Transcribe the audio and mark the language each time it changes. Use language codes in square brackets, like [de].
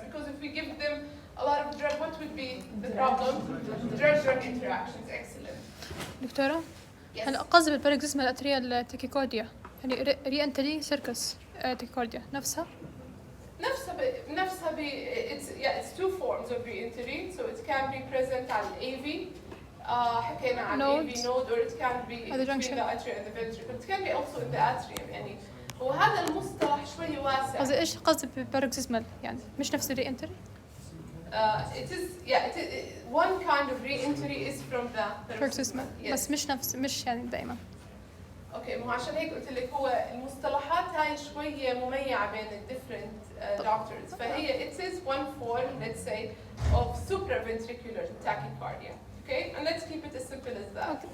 [en] Because if we give them a lot of drugs, what would be the problem? Drug-drug interactions. Excellent. [ar] دكتورة؟ [en] Yes. [ar] هلا قصدي بالباروكسيزمال اتريال تاكيكارديا يعني ري انتري سيركس تاكيكارديا نفسها؟ [en] نفسها it's 2 forms of re-entry, so it can be present على AV [ar] حكينا عن [en] AV node, or it can be between the atrium and the ventricle. It can be also in the atrium. [ar] يعني وهذا المصطلح شوي واسع. قصدي ايش قصدي بالباروكسيزمال يعني مش نفس الري انتري؟ [en] It is one kind of re-entry is from the [ar] باروكسيزمال بس مش يعني دائما. اوكي مو عشان هيك قلت لك هو المصطلحات هاي شويه مميعه بين الديفرنت doctors. [en] فهي it is one form, let's say, of supraventricular tachycardia. Okay, and let's keep it as simple as that.